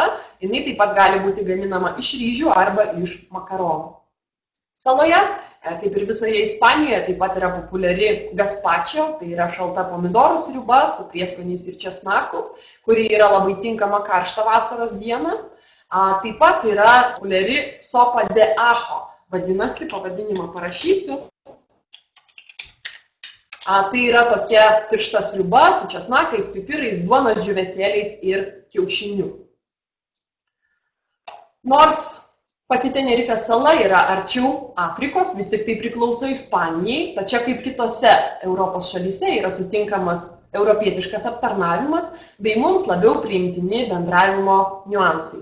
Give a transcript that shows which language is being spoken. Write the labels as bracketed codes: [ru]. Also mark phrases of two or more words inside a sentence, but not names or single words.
[lt] Jinai taip pat gali būti gaminama iš ryžių arba iš makaronų. Saloje, kaip ir visoje Ispanijoje, taip pat yra populiari gazpacho, tai yra šalta pomidorų sriuba su prieskoniais ir česnaku, kuri yra labai tinkama karštą vasaros dieną. Taip pat yra populiari [es] sopa de ajo, [lt] vadinasi, pavadinimą parašysiu. Tai yra tokia tiršta sriuba su česnakais, pipirais, duonos džiūvėsėliais ir kiaušiniu. Nors pati Tenerifės sala yra arčiau Afrikos, vis tik tai priklauso Ispanijai, tačiau kaip kitose Europos šalyse yra sutinkamas europietiškas aptarnavimas bei mums labiau priimtini bendravimo niuansai.